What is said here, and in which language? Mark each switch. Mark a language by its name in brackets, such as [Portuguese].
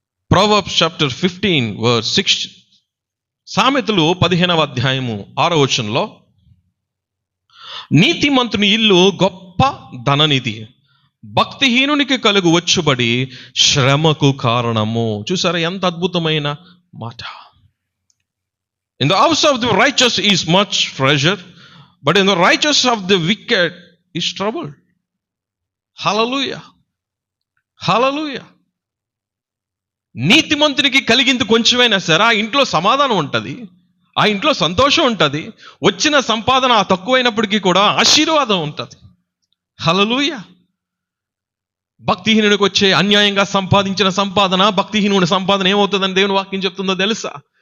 [English] Proverbs chapter 15 verse 6. [Telugu] సామెతలు 15వ అధ్యాయము 6వ వచనంలో, నీతిమంతుని ఇల్లు గొప్ప ధననిధి, భక్తిహీనునికి కలుగు వచ్చుబడి శ్రమకు కారణము. చూసారా ఎంత అద్భుతమైన మాట. [English] In the house of the righteous is much treasure, but in the righteous of the wicked is trouble. Hallelujah, hallelujah. [Telugu] నీతిమంతునికి కలిగింది కొంచెమైనా సరే ఆ ఇంట్లో సమాధానం ఉంటుంది, ఆ ఇంట్లో సంతోషం ఉంటుంది. వచ్చిన సంపాదన ఆ తక్కువైనప్పటికీ కూడా ఆశీర్వాదం ఉంటుంది. హల్లెలూయా. భక్తిహీనుడికి వచ్చే అన్యాయంగా సంపాదించిన సంపాదన, భక్తిహీనుడి సంపాదన ఏమవుతుందని దేవుని వాక్యం చెప్తుందో తెలుసా?